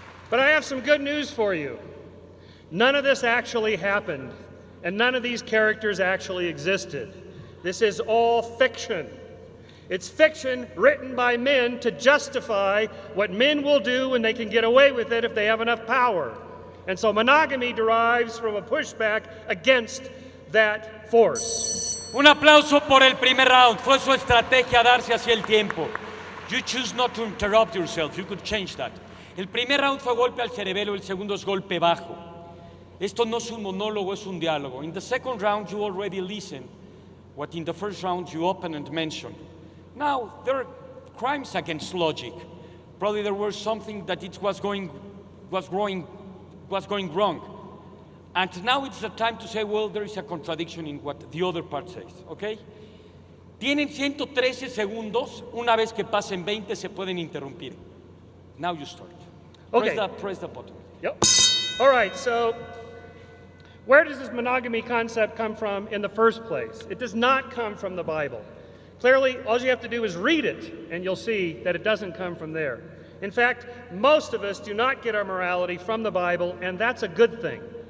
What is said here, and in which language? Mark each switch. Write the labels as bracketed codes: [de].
[en] But I have some good news for you. None of this actually happened, and none of these characters actually existed. This is all fiction. It's fiction written by men to justify what men will do when they can get away with it if they have enough power. And so monogamy derives from a pushback against that force. [es] Un aplauso por el primer round. Fue su estrategia darse hacia el tiempo. [en] You choose not to interrupt yourself. You could change that. [es] El primer round fue golpe al cerebelo, el segundo es golpe bajo. Esto no es un monólogo, es un diálogo. [en] In the second round, you already listened what in the first round you opened and mentioned. Now, there are crimes against logic. Probably there was something that it was going wrong. And now it's the time to say, well, there is a contradiction in what the other part says, okay? [es] Tienen 113 segundos. Una vez que pasen 20, se pueden interrumpir. [en] Now you start. Okay. Press the button. Yep. All right, so where does this monogamy concept come from in the first place? It does not come from the Bible. Clearly, all you have to do is read it, and you'll see that it doesn't come from there. In fact, most of us do not get our morality from the Bible, and that's a good thing.